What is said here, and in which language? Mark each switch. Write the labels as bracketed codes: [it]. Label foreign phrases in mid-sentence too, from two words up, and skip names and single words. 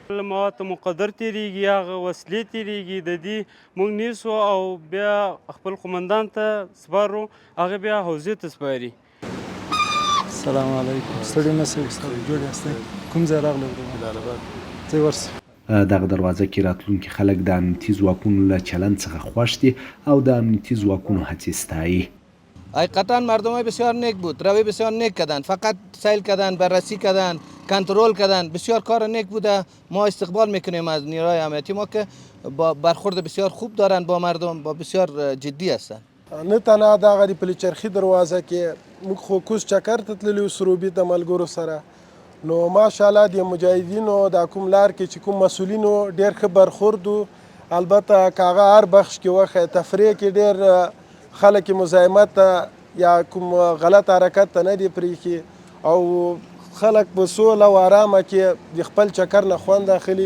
[ps] مواد ته مقدر تیریږي، هغه وسلې تیریږي، د دې موږ نیسو او بیا خپل قمندان ته سپارو، هغه بیا حوزې ته سپاري. السلام علیکم، ستړي مشئ استاد، جوړ یاستئ؟ کوم ځای راغلی ورونه؟ ځای ورسئ. دغه دروازه کې راتلونکي خلک د امنیتي ځواکونو له چلند څخه خوښ دي او د امنیتي ځواکونو هڅې ستایي. [fa] حقیقتا مردم بسیار نیک بود، روی بسیار نیک کردند، فقط سیل کردند، بررسی کردند، کنترل کردند، بسیار کار نیک بوده. ما استقبال میکنیم از نیروهای امنیتی ما که با برخورد بسیار خوب دارند با مردم، با بسیار جدی هستند. [ps] نه تنها دغه د پلچرخي دروازه کې موږ خو کوز چکر ته تللي وو سروبي د ملګرو سره، نو ماشاءالله د مجاهدینو د کوم لار کې چې کوم مسؤلینو ډېر ښه برخورد و. البته که هغه هر بخش کې وښیه، تفریح کې ډېر خلک مزاحمت یا کوم غلط حرکت ته نه دي پرېښي او خلک په سوله او ارامه کې د خپل چکر نه خوند اخلي.